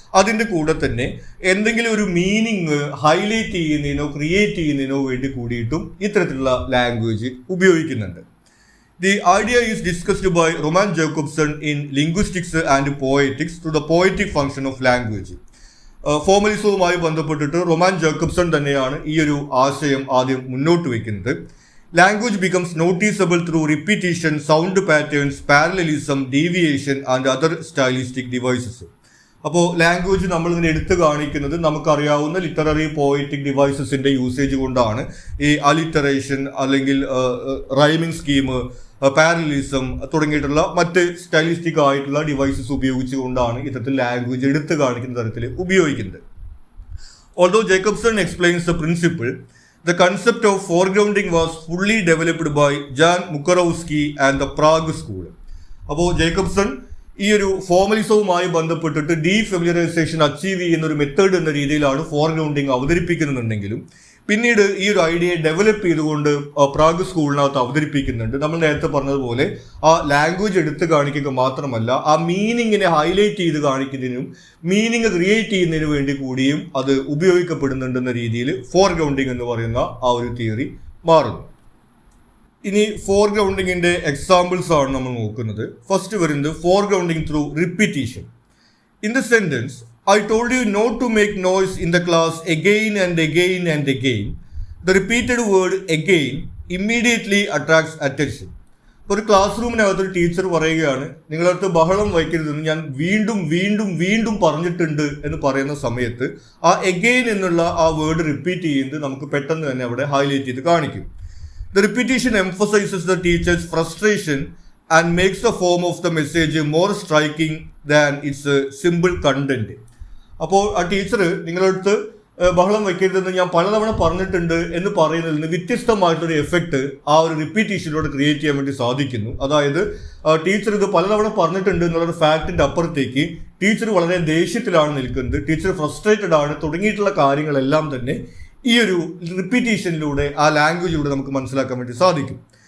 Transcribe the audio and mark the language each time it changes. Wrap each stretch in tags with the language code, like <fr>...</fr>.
<ml>അതിൻ്റെ കൂടെ തന്നെ എന്തെങ്കിലും ഒരു മീനിങ് ഹൈലൈറ്റ് ചെയ്യുന്നതിനോ ക്രിയേറ്റ് ചെയ്യുന്നതിനോ വേണ്ടി കൂടിയിട്ടും ഇത്തരത്തിലുള്ള ലാംഗ്വേജ് ഉപയോഗിക്കുന്നുണ്ട്.</ml> <en>The idea is discussed by Roman Jakobson in linguistics and poetics to the poetic function of language.</en> <ml>ഫോർമലിസവുമായി ബന്ധപ്പെട്ടിട്ട് റൊമാൻ ജേക്കബ്സൺ തന്നെയാണ് ഈ ഒരു ആശയം ആദ്യം മുന്നോട്ട് വയ്ക്കുന്നത്.</ml> <en>Language becomes noticeable through repetition, sound patterns, parallelism, deviation and other stylistic devices.</en> <ml>അപ്പോൾ ലാംഗ്വേജ് നമ്മളിങ്ങനെ എടുത്തു കാണിക്കുന്നത് നമുക്കറിയാവുന്ന ലിറ്റററി പോയറ്റിക് ഡിവൈസസിന്റെ യൂസേജ് കൊണ്ടാണ്. ഈ അലിറ്ററേഷൻ അല്ലെങ്കിൽ റൈമിംഗ് സ്കീം, പാരലിസം തുടങ്ങിയിട്ടുള്ള മറ്റ് സ്റ്റൈലിസ്റ്റിക് ആയിട്ടുള്ള ഡിവൈസസ് ഉപയോഗിച്ചുകൊണ്ടാണ് ഇത്തരത്തിൽ ലാംഗ്വേജ് എടുത്തു കാണിക്കുന്ന തരത്തിൽ ഉപയോഗിക്കുന്നത്.</ml> <en>Although Jacobson explains the principle, the concept of foregrounding was fully developed by Jan Mukarowski and the Prague School.</en> <ml>അപ്പോൾ ജേക്കബ്സൺ ഈ ഒരു ഫോർമലിസവുമായി ബന്ധപ്പെട്ടിട്ട് ഡീഫെമിലറൈസേഷൻ അച്ചീവ് ചെയ്യുന്ന ഒരു മെത്തേഡ് എന്ന രീതിയിലാണ് ഫോർഗ്രൗണ്ടിങ് അവതരിപ്പിക്കുന്നുണ്ടെങ്കിലും പിന്നീട് ഈ ഒരു ഐഡിയ ഡെവലപ്പ് ചെയ്തുകൊണ്ട് പ്രാഗ് സ്കൂളിനകത്ത് അവതരിപ്പിക്കുന്നുണ്ട്. നമ്മൾ നേരത്തെ പറഞ്ഞതുപോലെ ആ ലാംഗ്വേജ് എടുത്ത് കാണിക്കുക മാത്രമല്ല ആ മീനിങ്ങിനെ ഹൈലൈറ്റ് ചെയ്ത് കാണിക്കുന്നതിനും മീനിങ് ക്രിയേറ്റ് ചെയ്യുന്നതിന് വേണ്ടി കൂടിയും അത് ഉപയോഗിക്കപ്പെടുന്നുണ്ടെന്ന രീതിയിൽ ഫോർഗ്രൗണ്ടിങ് എന്ന് പറയുന്ന ആ ഒരു തിയറി മാറുന്നു. ഇനി ഫോർഗ്രൗണ്ടിങ്ങിന്റെ എക്സാമ്പിൾസ് ആണ് നമ്മൾ നോക്കുന്നത്. ഫസ്റ്റ് വരുന്നത്</ml> <en>Foregrounding through repetition. In the sentence I told you not to make noise in the class again and again and again. The repeated word again immediately attracts attention.</en> <ml>ഒരു ക്ലാസ് റൂമിനകത്ത് ഒരു ടീച്ചർ പറയുകയാണ്, നിങ്ങളടുത്ത് ബഹളം വയ്ക്കരുതെന്ന് ഞാൻ വീണ്ടും വീണ്ടും വീണ്ടും പറഞ്ഞിട്ടുണ്ട് എന്ന് പറയുന്ന സമയത്ത് ആ എഗെയിൻ എന്നുള്ള ആ വേർഡ് റിപ്പീറ്റ് ചെയ്യുന്നത് നമുക്ക് പെട്ടെന്ന് തന്നെ അവിടെ ഹൈലൈറ്റ് ചെയ്ത് കാണിക്കും.</ml> <en>The repetition emphasizes the teacher's frustration and makes the form of the message more striking than its simple content.</en> <ml>അപ്പോൾ ആ ടീച്ചർ നിങ്ങളടുത്ത് ബഹളം വയ്ക്കരുതെന്ന് ഞാൻ പലതവണ പറഞ്ഞിട്ടുണ്ട് എന്ന് പറയുന്നതിൽ നിന്ന് വ്യത്യസ്തമായിട്ടൊരു എഫക്റ്റ് ആ ഒരു റിപ്പീറ്റീഷനിലൂടെ ക്രിയേറ്റ് ചെയ്യാൻ വേണ്ടി സാധിക്കുന്നു. അതായത് ടീച്ചർ ഇത് പലതവണ പറഞ്ഞിട്ടുണ്ട് എന്നുള്ളൊരു ഫാക്ടിന്റെ അപ്പുറത്തേക്ക് ടീച്ചർ വളരെ ദേഷ്യത്തിലാണ് നിൽക്കുന്നത്, ടീച്ചർ ഫ്രസ്ട്രേറ്റഡ് ആണ് തുടങ്ങിയിട്ടുള്ള കാര്യങ്ങളെല്ലാം തന്നെ ഈ ഒരു റിപ്പീറ്റീഷനിലൂടെ ആ ലാംഗ്വേജിലൂടെ നമുക്ക് മനസ്സിലാക്കാൻ വേണ്ടി സാധിക്കും.</ml>